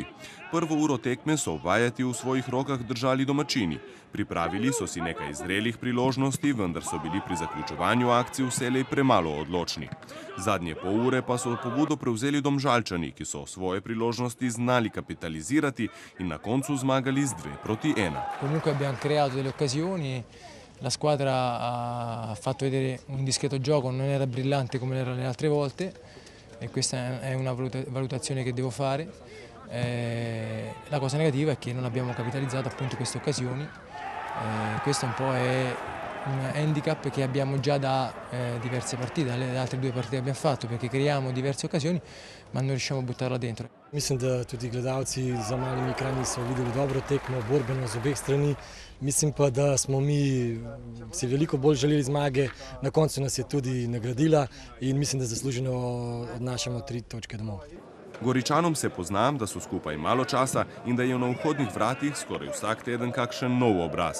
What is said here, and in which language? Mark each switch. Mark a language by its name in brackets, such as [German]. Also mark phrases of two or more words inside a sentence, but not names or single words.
[Slovenian] Prvo uro tekme so vajeti v svojih rokah držali domačini. Pripravili so si nekaj zrelih priložnosti, vendar so bili pri zaključevanju akcij vselej premalo odločni. Zadnje pol ure pa so pobudo prevzeli Domžalčani, ki so svoje priložnosti znali kapitalizirati in na koncu zmagali z 2-1. [Italian] Comunque abbiamo creato delle occasioni. La squadra ha fatto vedere un discreto gioco, non era brillante come era le altre volte e questa è una valutazione che devo fare. La cosa negativa è che non abbiamo capitalizzato appunto queste occasioni. Questo un po' è un handicap che abbiamo già da diverse partite, dalle altre 2 partite che abbiamo fatto, perché creiamo diverse occasioni ma non riusciamo a buttarla dentro. [Slovenian] Mislim, da tudi gledalci za malimi ekrani so videli dobro tekmo, borbeno z obeh strani. Mislim pa, da smo mi si veliko bolj želeli zmage, na koncu nas je tudi nagradila in mislim, da zasluženo odnašamo 3 točke domov. Goričanom se pozna, da so skupaj malo časa in da je na vhodnih vratih skoraj vsak teden kakšen nov obraz.